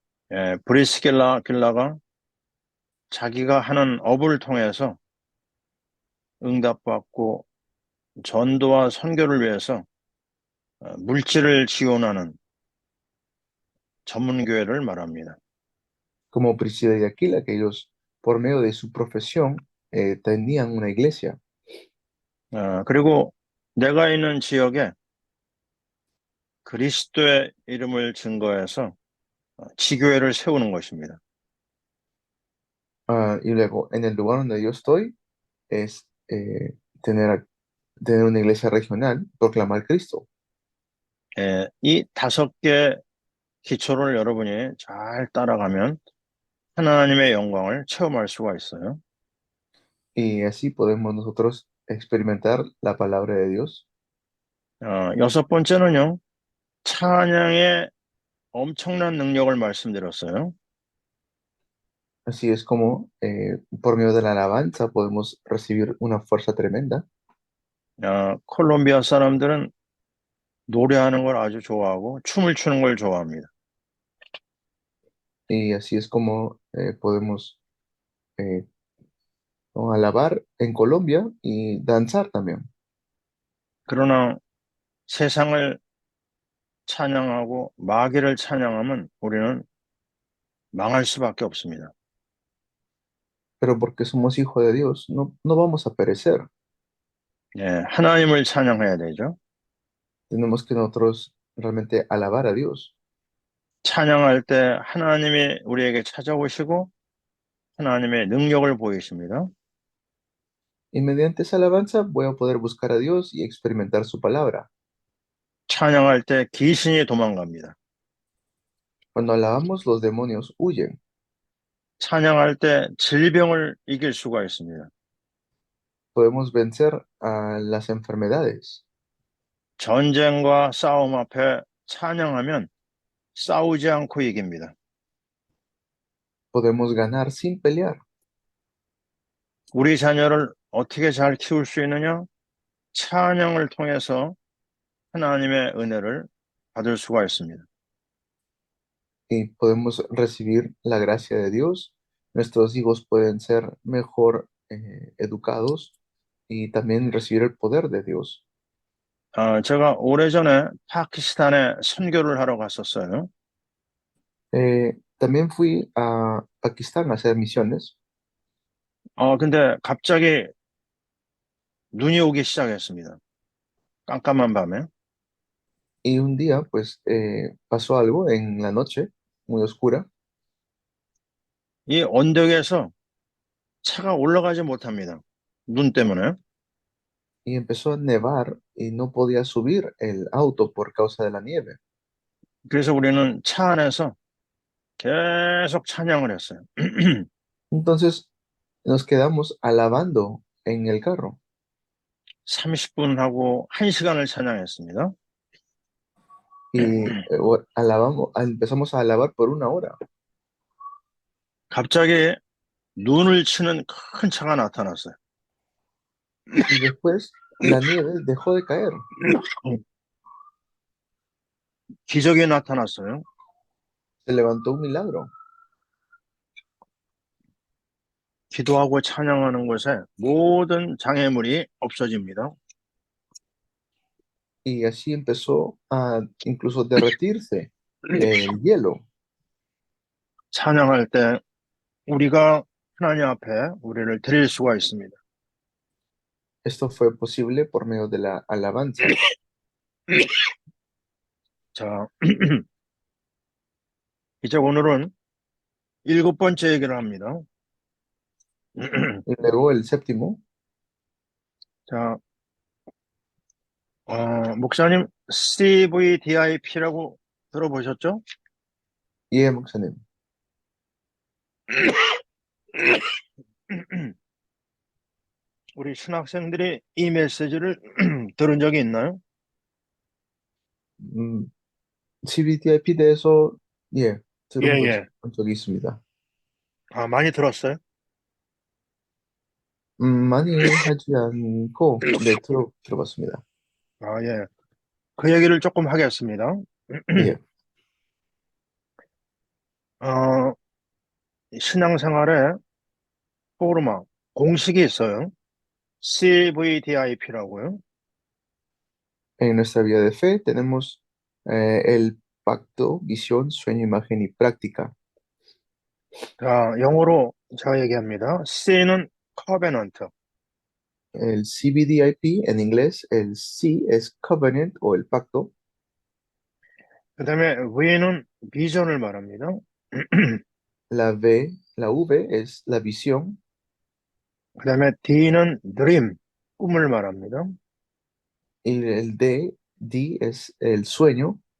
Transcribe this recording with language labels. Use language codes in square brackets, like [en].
[ko] 길라가 자기가 하는 업을 통해서 응답받고 전도와 선교를 위해서 물질을 지원하는 전문교회를 말합니다. [es] Como Priscila y Aquila, que ellos, por medio de su profesión, tenían una iglesia. [ko] 그리고 내가 있는 지역에 그리스도의 이름을 증거해서 지교회를 세우는 것입니다. [es] Y luego, en el lugar donde yo estoy, es tener una iglesia regional, proclamar Cristo. [ko] 이 다섯 개 기초를 여러분이 잘 따라가면 하나님의 영광을 체험할 수가 있어요. [es] Y así podemos nosotros experimentar la palabra de Dios. [ko] 여섯 번째는요, 찬양의 엄청난 능력을 말씀드렸어요. [es] Así es como por medio de la alabanza podemos recibir una fuerza tremenda. [ko] 콜롬비아 사람들은 노래하는 걸 아주 좋아하고 춤을 추는 걸 좋아합니다. [es] Y así es como podemos eh, ¿no? alabar en Colombia y danzar también. [ko] 그러나 세상을 찬양하고 마귀를 찬양하면 우리는 망할 수밖에 없습니다. [es] Pero porque somos hijos de Dios, no vamos a perecer. [ko] 하나님을 찬양해야 되죠. [es] Tenemos que nosotros realmente alabar a Dios. [ko] 찬양할 때 하나님이 우리에게 찾아오시고 하나님의 능력을 보이십니다. [es] Y mediante esa alabanza voy a poder buscar a Dios y experimentar su palabra. [ko] 찬양할 때 귀신이 도망갑니다. [es] Cuando alabamos, los demonios huyen. [ko] 찬양할 때 질병을 이길 수가 있습니다. [es] Podemos vencer a las enfermedades. [ko] 전쟁과 싸움 앞에 찬양하면 싸우지 않고 이깁니다. [es] Podemos ganar sin pelear. [ko] 우리 자녀를 어떻게 잘 키울 수 있느냐? 찬양을 통해서 하나님의 은혜를 받을 수가 있습니다. [es] Y podemos recibir la gracia de Dios. Nuestros hijos pueden ser mejor educados y también recibir el poder de Dios. [ko] 제가 오래전에 파키스탄에 선교를 하러 갔었어요. [es] También fui a Pakistán a hacer misiones [ko] 근데 갑자기 눈이 오기 시작했습니다. 깜깜한 밤에. [es] y un día pues pasó algo en la noche muy oscura [ko] 이 언덕에서 차가 올라가지 못합니다. 눈 때문에. [es] y empezó a nevar y no podía subir el auto por causa de la nieve. [ko] 그래서 우리는 차 안에서 계속 찬양을 했어요. [es] Entonces nos quedamos alabando en el carro [ko] 30분 하고 1시간을 찬양했습니다. [es] y empezamos a alabar por una hora [ko] 갑자기 눈을 치는 큰 차가 나타났어요. [es] y después la nieve dejó de caer. [ko] 기적이 나타났어요. [es] Se levantó un milagro. [ko] 기도하고 찬양하는 곳에 모든 장애물이 없어집니다. [es] Y así empezó a incluso derretirse el hielo. [ko] 찬양할 때 우리가 하나님 앞에 우리를 드릴 수가 있습니다. [es] Esto fue posible por medio de la alabanza. [ko] 자, 이제 오늘은 일곱 번째 얘기를 합니다. [es] Y luego el séptimo, [ko] 자, 목사님 CVDIP라고 들어보셨죠? [es] y [ko] 목사님. 우리 신학생들이 이 메시지를 들은 적이 있나요? CBTIP 대해서 예, 들은 예. 본 적이 있습니다. 많이 들었어요? 많이 하지 않고 네, 들어봤습니다. 예. 그 얘기를 조금 하겠습니다. 예. 신앙생활에 포르마 공식이 있어요. CVDIP라고요. [es] En nuestra vida de fe tenemos el pacto, visión, sueño, imagen y práctica. [ko] 자, 영어로 제가 얘기합니다. C는 covenant, [es] El CBDIP en inglés, el C es covenant o el pacto. [ko] 그다음에 V는 비전을 말합니다. [es] La V es la visión [ko] 그다음에 D는 dream, 꿈을 말합니다. [es] y el D es el sueño.